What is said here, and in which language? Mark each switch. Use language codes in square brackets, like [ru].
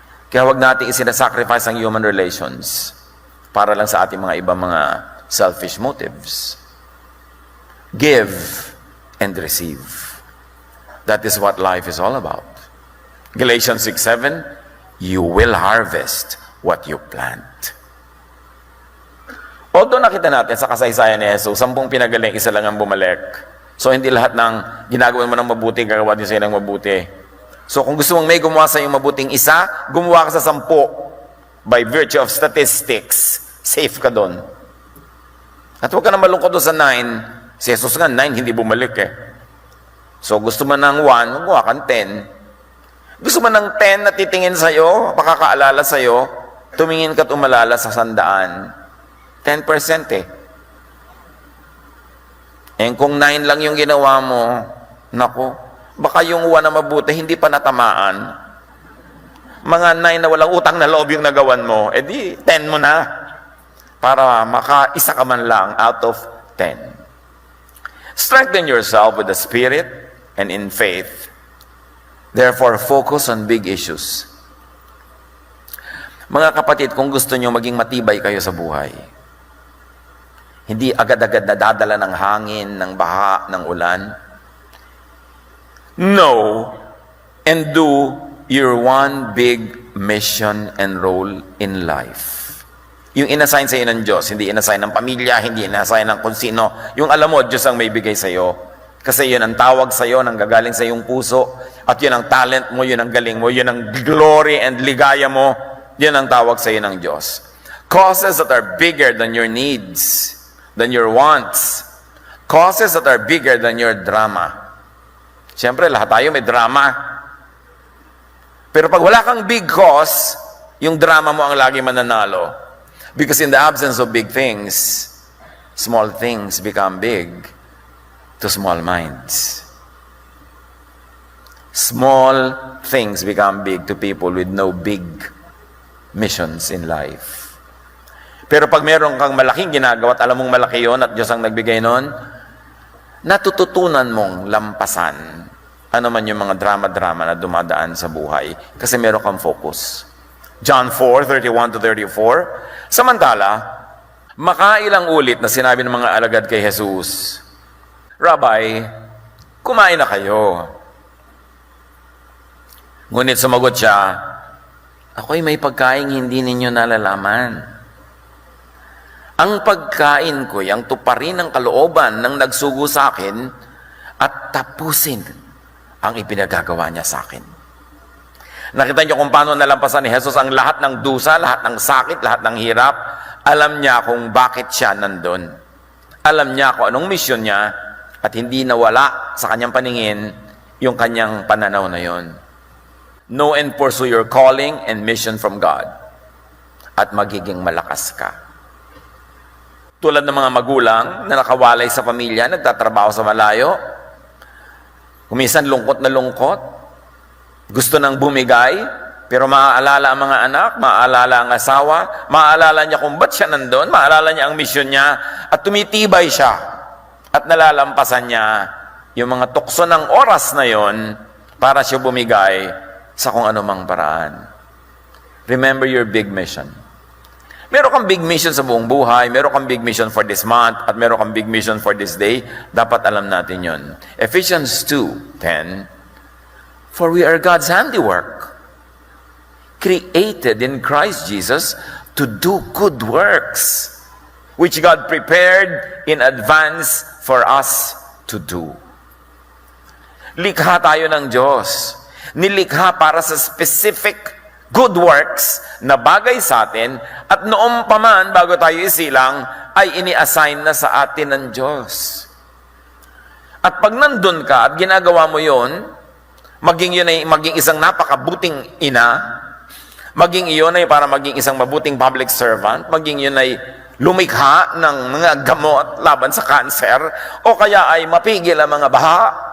[tl] Kaya wag natin isinasacrifice ang [en] human relations [tl] para lang sa ating mga ibang mga [en] selfish motives. Give and receive. That is what life is all about. Galatians 6:7, you will harvest what you plant. Although [tl] nakita natin sa kasaysayan ni Jesus, 10 pinagaling, isa lang ang bumalik. So hindi lahat ng ginagawa mo ng mabuti, gagawa din sa'yo ng mabuti. So kung gusto mong may gumawa sa iyong mabuting isa, gumawa ka sa 10. [en] By virtue of statistics, safe [tl] ka doon. At huwag ka na malungkot doon sa 9. Si Jesus nga, 9, hindi bumalik eh. So gusto mo ng 1, gumawa kang 10. Gusto mo ng 10 na titingin sa'yo, makakaalala sa'yo, tumingin ka at umalala sa 100. 10% eh. And kung 9 lang yung ginawa mo, naku, baka yung 1 na mabuti, hindi pa natamaan. Mga 9 na walang utang na loob yung nagawan mo, edi 10 mo na. Para makaisa ka man lang [en] out of 10. Strengthen yourself with the Spirit and in faith. Therefore, focus on big issues. [tl] Mga kapatid, kung gusto nyo maging matibay kayo sa buhay, hindi agad-agad nadadala ng hangin, ng baha, ng ulan. [en] Know and do your one big mission and role in life. [tl] Yung inassign sa iyo ng Diyos, hindi inassign ng pamilya, hindi inassign ng kung sino. Yung alam mo, Diyos ang may bigay sa iyo. Kasi yun ang tawag sa iyo, nang gagaling sa iyong puso. At yun ang talent mo, yun ang galing mo, yun ang [en] glory and [tl] ligaya mo. Yun ang tawag sa iyo ng Diyos. [en] Causes that are bigger than your needs, than your wants. Causes that are bigger than your drama. [tl] Siyempre, lahat tayo may drama. Pero pag wala kang big cause, yung drama mo ang lagi mananalo. [en] Because in the absence of big things, small things become big to small minds. Small things become big to people with no big missions in life. [tl] Pero pag meron kang malaking ginagawa at alam mong malaki yon at Diyos ang nagbigay nun, natututunan mong lampasan ano man yung mga drama-drama na dumadaan sa buhay kasi meron kang focus. John 4:31-34. Samantala, makailang ulit na sinabi ng mga alagad kay Jesus, Rabbi, kumain na kayo. Ngunit sumagot siya, ako'y may pagkain hindi ninyo nalalaman. Ang pagkain ko'y ang tuparin ng kalooban ng nagsugo sa akin at tapusin ang ipinagagawa niya sa akin. Nakita niyo kung paano nalampasan ni Jesus ang lahat ng dusa, lahat ng sakit, lahat ng hirap. Alam niya kung bakit siya nandun. Alam niya kung anong misyon niya at hindi nawala sa kanyang paningin yung kanyang pananaw na yon. [en] Know and pursue your calling and mission from God [tl] at magiging malakas ka. Tulad ng mga magulang na nakawalay sa pamilya, nagtatrabaho sa malayo, kumisan lungkot na lungkot, gusto nang bumigay, pero maaalala ang mga anak, maaalala ang asawa, maaalala niya kung ba't siya nandun, maaalala niya ang misyon niya, at tumitibay siya, at nalalampasan niya yung mga tukso ng oras na yon para siya bumigay sa kung anumang paraan. [en] Remember your big mission. [tl] Meron kang big mission sa buong buhay, meron kang big mission [en] for this month, [tl] at meron kang big mission [en] for this day, [tl] dapat alam natin yun. [en] Ephesians 2:10, For we are God's handiwork, created in Christ Jesus to do good works, which God prepared in advance for us to do. [tl] Likha tayo ng Diyos. Nilikha para sa specific good works na bagay sa atin at noong pa man bago tayo isilang ay ini-assign na sa atin ng Diyos. At pag nandun ka at ginagawa mo yon, maging yun ay maging isang napakabuting ina, maging iyon ay para maging isang mabuting public servant, maging yun ay lumikha ng mga gamot laban sa cancer, o kaya ay mapigil ang mga baha.